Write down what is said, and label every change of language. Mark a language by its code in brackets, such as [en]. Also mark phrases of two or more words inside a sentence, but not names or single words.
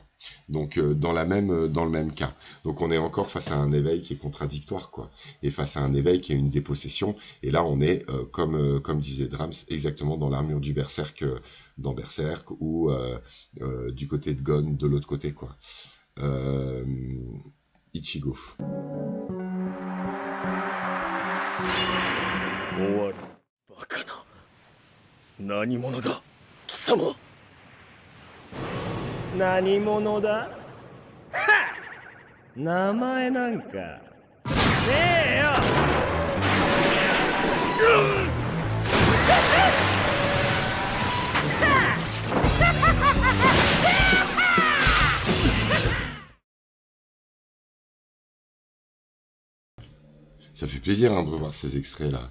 [fr] Donc dans le même cas. Donc on est encore face à un éveil qui est contradictoire, quoi. Et face à un éveil qui est une dépossession. Et là on est, comme disait Drams, exactement dans l'armure du berserk, dans Berserk, ou du côté de Gon, de l'autre côté, quoi. Ichigo. [ja] 終わりバカな何者だ貴様何者だはっ名前なんかねえよ [fr] Ça fait plaisir de revoir ces extraits-là.